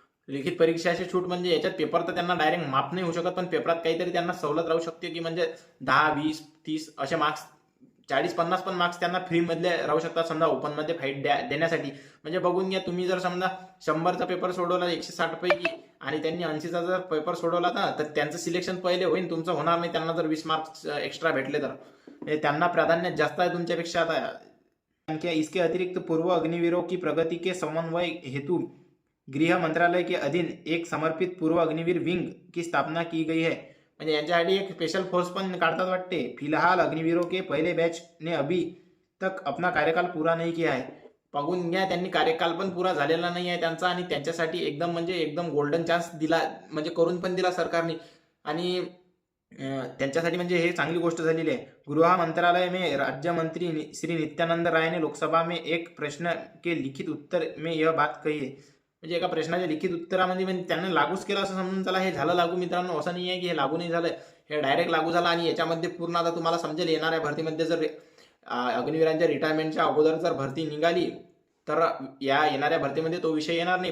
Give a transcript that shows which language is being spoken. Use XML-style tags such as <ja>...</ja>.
<hi>लिखित परीक्षा से छूट</hi> <mr>म्हणजे याच्यात पेपर तर त्यांना डायरेक्ट माफ नाही होऊ शकत, पण पेपरात काहीतरी त्यांना सवलत राहू शकते, की म्हणजे 10, 20, 30 असे मार्क्स, 40-50 पण मार्क्स त्यांना फ्री मधले राहू शकतात समजा ओपन मध्ये फाईट देण्यासाठी. म्हणजे बघून घ्या तुम्ही, जर समजा 100चा पेपर सोडवला 160 पैकी आणि त्यांनी 80चा जर पेपर सोडवला तर त्यांचं सिलेक्शन पहिले होईल, तुमचं होणार नाही. त्यांना जर 20 मार्क्स एक्स्ट्रा भेटले तर त्यांना प्राधान्य जास्त आहे तुमच्यापेक्षा.</mr> <hi>आता इसके अतिरिक्त पूर्व अग्निवीरों की प्रगति के समन्वय हेतु गृह मंत्रालय के अधीन एक समर्पित पूर्व अग्निवीर विंग की स्थापना की गई है.</hi> <mr>म्हणजे यांच्यासाठी एक स्पेशल फोर्स पण काढतात वाटते.</mr> <hi>फिलहाल अग्निवीरों के पहले बैच ने अभी तक अपना कार्यकाल पूरा नहीं किया है.</hi> <mr>बघून घ्या, त्यांनी कार्यकाल पण पुरा झालेला नाही आहे त्यांचा, आणि त्यांच्यासाठी एकदम गोल्डन चान्स दिला, म्हणजे करून पण दिला सरकारने. आणि त्यांच्यासाठी म्हणजे हे चांगली गोष्ट झालेली आहे.</mr> <hi>गृह मंत्रालय में राज्य मंत्री श्री नित्यानंद राय ने लोकसभा में एक प्रश्न के लिखित उत्तर में यह बात कही है.</hi> <mr>म्हणजे एका प्रश्नाच्या लिखित उत्तरामध्ये म्हणजे त्यांनी लागूच केलं असं समजून चला. हे झालं लागू मित्रांनो, असं नाही आहे की हे लागू नाही झालं, हे डायरेक्ट लागू झालं. आणि याच्यामध्ये पूर्ण आता तुम्हाला समजेल, येणाऱ्या भरतीमध्ये जर अग्निवीरांच्या रिटायरमेंटच्या अगोदर जर भरती निघाली तर या येणाऱ्या भरतीमध्ये तो विषय येणार नाही.</mr>